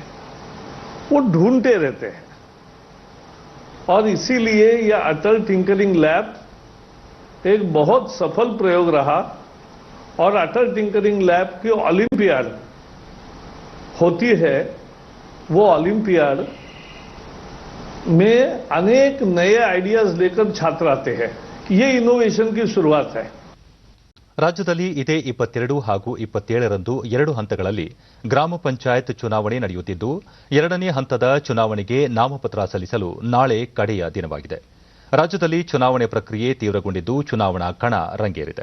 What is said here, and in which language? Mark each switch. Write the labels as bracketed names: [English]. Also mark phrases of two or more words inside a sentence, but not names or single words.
[Hindi] वो ढूंढते रहते हैं और इसीलिए यह अटल टिंकरिंग लैब एक बहुत सफल प्रयोग रहा और अटल टिंकरिंग लैब की ओलंपियाड होती है. वो ओलंपियाड में अनेक नए आइडियाज लेकर छात्र आते हैं. ये इनोवेशन की शुरुआत है. [Kannada] ರಾಜ್ಯದಲ್ಲಿ ಇದೇ 22 ಹಾಗೂ 27ರಂದು 2 ಹಂತಗಳಲ್ಲಿ ಗ್ರಾಮ ಪಂಚಾಯತ್ ಚುನಾವಣೆ ನಡೆಯುತ್ತಿದ್ದು, 2ನೇ ಹಂತದ ಚುನಾವಣೆಗೆ ನಾಮಪತ್ರ ಸಲ್ಲಿಸಲು ನಾಳೆ ಕಡೆಯ ದಿನವಾಗಿದೆ. ರಾಜ್ಯದಲ್ಲಿ ಚುನಾವಣೆ ಪ್ರಕ್ರಿಯೆ ತೀವ್ರಗೊಂಡಿದ್ದು, ಚುನಾವಣಾ ಕಣ ರಂಗೇರಿದೆ.